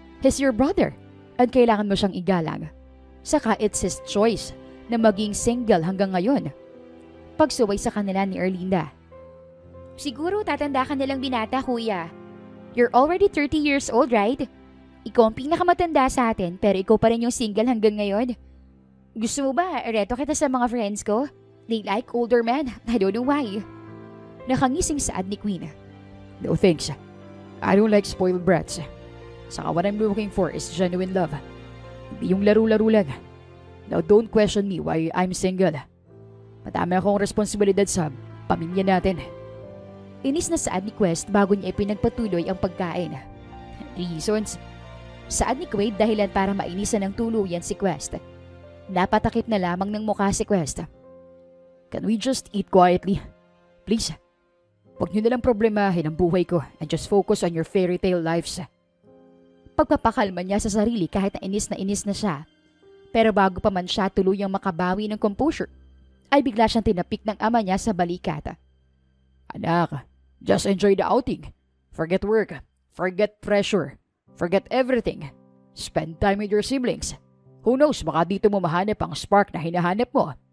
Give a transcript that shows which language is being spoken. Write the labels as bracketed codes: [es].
[en] He's your brother [tl] at kailangan mo siyang igalang. Saka [en] it's his choice [tl] na maging single hanggang ngayon. Pagsuway sa kanila ni Erlinda. Siguro tatanda ka nilang binata, kuya. [en] You're already 30 years old, right? [tl] Ikaw ang pinakamatanda sa atin pero ikaw pa rin yung single hanggang ngayon. Gusto mo ba ereto kita sa mga friends ko? [en] They like older men. I don't know why. [tl] Nakangising saad ni Queen. [en] No thanks. I don't like spoiled brats. Saka what I'm looking for is genuine love. [tl] Hindi yung laro-laro lang. [en] Now don't question me why I'm single. [tl] Madami akong responsibilidad sa pamilya natin. Inis na saad ni Quest bago niya ipinagpatuloy ang pagkain. [en] Reasons? [tl] Saad ni Quaid dahilan para mainisan ng tuluyan si Quest. Napatakip na lamang ng mukha si Quest. [en] Can we just eat quietly? Please. [tl] Huwag niyo nalang problemahin ang buhay ko [en] and just focus on your fairy tale lives. [tl] Pagpapakalma niya sa sarili kahit na inis na siya. Pero bago pa man siya tuluyang makabawi ng composure, ay bigla siyang tinapik ng ama niya sa balikat. [en] Anak, just enjoy the outing. Forget work. Forget pressure. Forget everything. Spend time with your siblings. Who knows, [tl] baka dito mo mahanap ang spark na hinahanap mo.